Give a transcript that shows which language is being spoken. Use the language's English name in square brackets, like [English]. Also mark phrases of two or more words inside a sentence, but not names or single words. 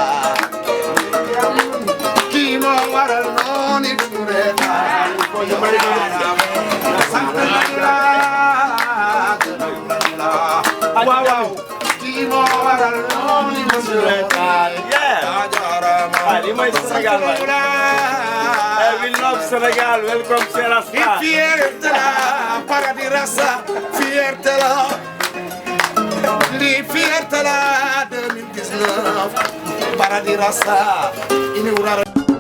[Wolof] kii moo waral noonu duñu reetaan sant nañu la gërëm nañu la waaw kii moo waral noonu duñu reetaan li mooy Sénégal waay [English] we love Sénégal welcome [Wolof] Cheikh Rasta fierté la paradis Rasta fierté la li fierté la 2019 paradis Rasta